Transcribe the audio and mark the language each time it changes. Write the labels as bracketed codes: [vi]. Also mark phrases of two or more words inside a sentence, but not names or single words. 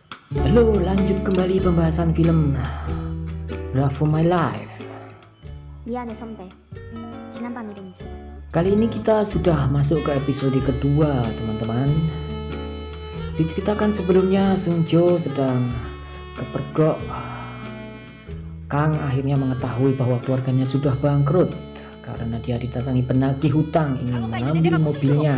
[id] Halo, lanjut kembali pembahasan film Bravo My Life. [ko] 미안해 선배. 지난밤 일은 잊어. [id] Kali ini kita sudah masuk ke episode kedua, teman-teman. Diceritakan sebelumnya Sung Jo sedang kepergok. Kang akhirnya mengetahui bahwa keluarganya sudah bangkrut karena dia didatangi penagih hutang ingin mengambil mobilnya.